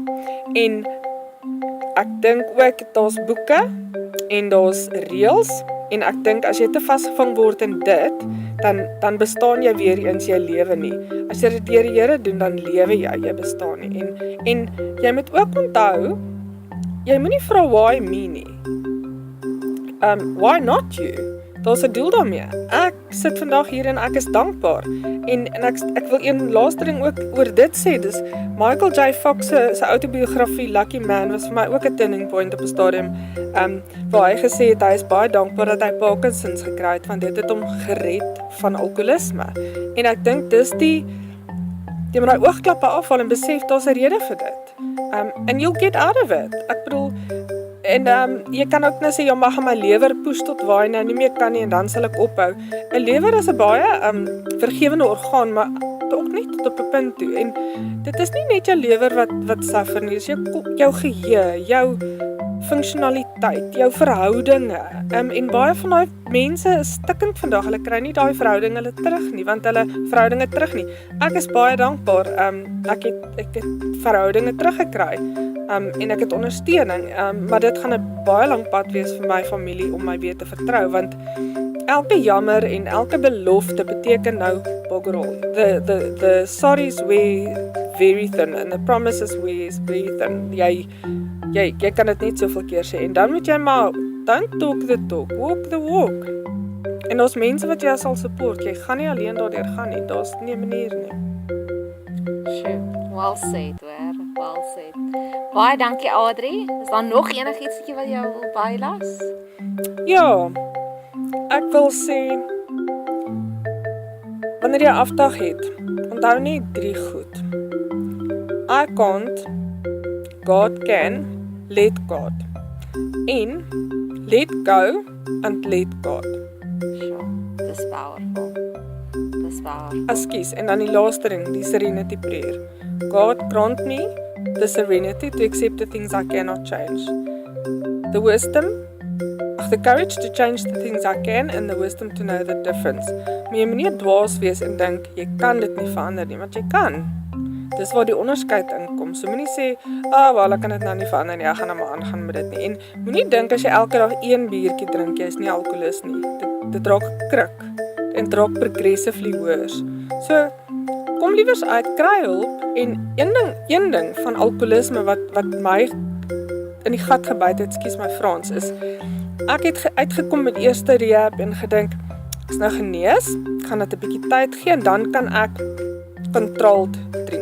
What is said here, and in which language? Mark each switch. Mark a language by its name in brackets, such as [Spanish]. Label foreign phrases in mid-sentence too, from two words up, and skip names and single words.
[Afrikaans] En ek dink ook, daar's boeke, en daar's reëls, en ek dink, as jy te vasgevang word in dit, dan bestaan jy weer eens jy lewe nie. As jy dit deur die Here doen, dan lewe jy bestaan nie. En jy moet ook onthou, jy moenie vra [English] why me [Afrikaans] nie. [English] Why not you? [Afrikaans] Daar's 'n doel daarmee. Ek sit vandag hier en ek is dankbaar. En ek wil een laaste ding ook oor dit sê, dis Michael J. Fox se autobiografie Lucky Man was vir my ook 'n [English] turning point [Afrikaans] op 'n stadium, waar hy gesê het, hy is baie dankbaar dat hy Parkinsons gekry het, want dit het hom gered van alkoholisme. En ek dink dis jy moet daai oogklappe afhaal en besef, daar's 'n rede vir dit. [English] And you'll get out of it. [Afrikaans] Ek bedoel, en jy kan ook nou sê, ja, mag my lewer push tot waar hy nou nie meer kan nie, en dan sal ek ophou. 'n Lewer is 'n baie vergewende orgaan, maar ook nie tot op 'n punt toe. En dit is nie net jou lewer wat suffer nie, dis jou geheue, jou funksionaliteit, jou verhoudinge. En baie van daai mense is stikkend vandag, hulle kry nie daai verhoudinge terug nie, Ek is baie dankbaar, ek het verhoudinge teruggekry, en ek het ondersteuning, maar dit gaan 'n baie lang pad wees vir my familie om my weer te vertrou, want elke jammer en elke belofte beteken nou [English] bugger all. The sorries we very thin and the promise is very thin. [Afrikaans] Jy kan dit net soveel keer sê en dan moet jy maar [English] don't talk the talk, walk the walk. [Afrikaans] En ons mense wat jy sal support, jy gaan nie alleen daardeur gaan nie. Daar's nie 'n manier nie. [English] Sure. Well said, hoor. Well said. [Afrikaans] Baie dankie Adri. Is daar nog enigiets wat jy wil bylas? Ja. Ek wil sê wanneer jy 'n afdag het, onthou net 3 goed. [English] I can't, God can, let God. En let go and let God. Sure. [Afrikaans] Dis powerful. Dis powerful. Ekskuus, en dan die laaste ding, die [English] serenity prayer. God grant me the serenity to accept the things I cannot change. The courage to change the things I can and the wisdom to know the difference. [Afrikaans] Maar jy moet nie dwaas wees en dink, jy kan dit nie verander nie, want jy kan. Dis waar die onderskeid inkom. So moenie sê, wel, ek kan dit nou nie verander nie, ek gaan nou maar aangaan met dit nie. En moenie dink as jy elke dag 1 biertjie drink, jy is nie alkoholist nie. Dit raak krik en dit raak [English] progressively worse. [Afrikaans] So, kom liewers uit, kry hulp en een ding van alkoholisme wat my in die gat gebyt het, ekskuus my Frans, is ek het uitgekom met eerste rehab en gedink, ek is nou genees, ek gaan dit 'n bietjie tyd gee en dan kan ek [English] controlled drink.